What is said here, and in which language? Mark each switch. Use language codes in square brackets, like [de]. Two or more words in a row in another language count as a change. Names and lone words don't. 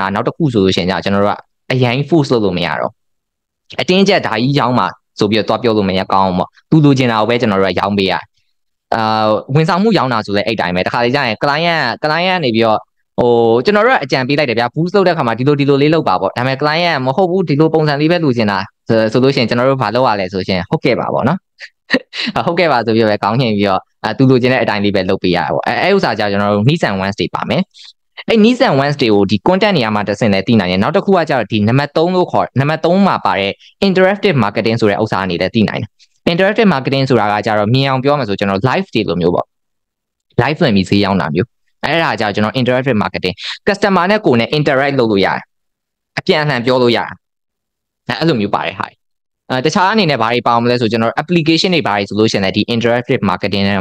[my] နောက်တစ်ခုဆိုလို့ရှိရင်ကျွန်တော်တို့ကအရင် force လုပ်လို့မရတော့အတင်းကျပ်ဒါကြီးရောင်းမှာဆိုပြီးတော့ပြောလို့မရကောင်းဘူးပေါ့သူလိုချင်တာကိုပဲကျွန်တော်တို့ကရောင်းပေးရဝန်ဆောင်မှုရောင်းတာဆိုလဲအဲ့တိုင်းပဲတခါလေကြာရင် client နေပြီးတော့ဟိုကျွန်တော်တို့ကအကြံပေးလိုက်တယ်ဗျာ boost လုပ်တဲ့ခါမှာဒီလိုလေးလုပ်ပါပေါ့ဒါပေမဲ့ client မဟုတ်ဘူးဒီလိုပုံစံလေးပဲလိုချင်တာဆိုလို့ရှိရင်ကျွန်တော်တို့ဘာလုပ်ရလဲဆိုရှင်ဟုတ်ကဲ့ပါပေါ့နော်ဟုတ်ကဲ့ပါဆိုပြီးတော့ပဲကောင်းချ င်ပြီးတော့သူလိုချင်တဲ့အတိုင်းလေးပဲလုပ်ပေးရတာပေါ့အဲ့ဥစ္စာကြောင့်ကျွန်တော်တို့ [en] needs and wants [my] တွေပါမယ်အဲ့ [en] needs and wants [my] တွေကိုဒီ content နေရာမှာတစ်ဆင့်လဲသိနိုင်ရင်နောက်တစ်ခုကကျတော့ဒီနံပါတ်3လို့ခေါ်နံပါတ်3မှာပါတဲ့ [en] interactive marketing [my] ဆိုတဲ့ဥစ္စာအနေနဲ့သိနိုင်တယ် [en] interactive marketing [my] ဆိုတာကကျတော့မြင်အောင်ပြောမှဆိုကျွန်တော် live တွေလိုမျိုးပေါ့ live ဆိုရင်ဈေးရောင်းတာမျိုးအဲ့ဒါကြောင့်ကျွန်တော် [en] interactive marketing customer [my] နဲ့ကိုယ်နဲ့ interact လုပ်လို့ရတယ်အပြန်အလှန်ပြောလို့ရတယ်အဲ့လိုမျိုးပါတယ်ဟာတခြားအနေနဲ့ဘာတွေပါအောင်မလဲဆိုကျွန်တော် application တွေဘာတွေဆိုလို့ရှိရင်လည်းဒီ [en] interactive marketing [my] ထဲ